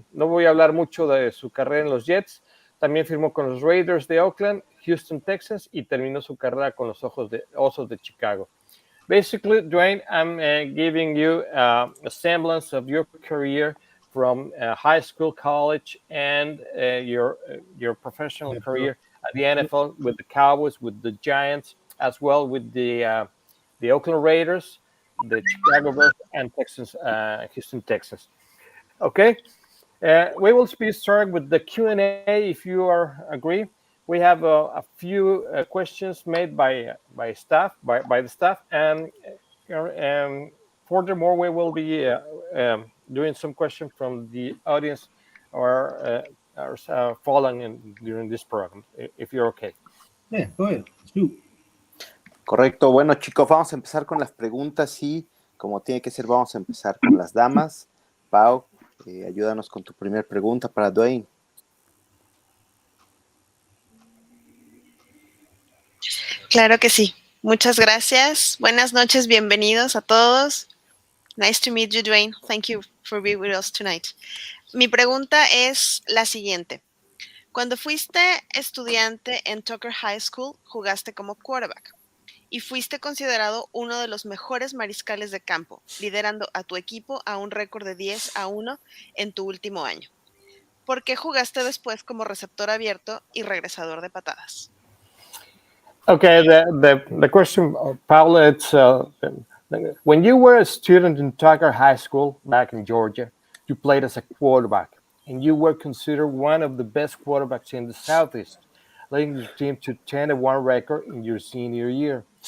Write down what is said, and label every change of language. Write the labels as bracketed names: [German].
[Spanish] No voy a hablar mucho de su carrera en los Jets. También firmó con los Raiders de Oakland, Houston Texans y terminó su carrera con los Osos de Chicago. [English] Basically, Dwayne, I'm giving you a semblance of your career from high school, college, and your professional career at the NFL with the Cowboys, with the Giants, as well with the Oakland Raiders, the Chicago Bears, and Houston Texans. Okay. We will be starting with the Q&A if you agree. We have a few questions made by the staff, and furthermore, we will be doing some questions from the audience or following during this program, if you're okay. Yeah, go ahead. Let's do it. [Spanish] Correcto. Bueno, chicos, vamos a empezar con las preguntas y, como tiene que ser, vamos a empezar con las damas. Pau, ayúdanos con tu primera pregunta para Dwayne. Claro que sí. Muchas gracias. Buenas noches, bienvenidos a todos. [English] Nice to meet you, Dwayne. Thank you for being with us tonight. [Spanish] Mi pregunta es la siguiente. Cuando fuiste estudiante en Tucker High School, jugaste como quarterback y fuiste considerado uno de los mejores mariscales de campo, liderando a tu equipo a un récord de 10-1 en tu último año. ¿Por qué jugaste después como receptor abierto y regresador de patadas? [English] Okay, the question, Paula, it's when you were a student in Tucker High School back in Georgia, you played as a quarterback, and you were considered one of the best quarterbacks in the Southeast, leading your team to 10-1 record in your senior year.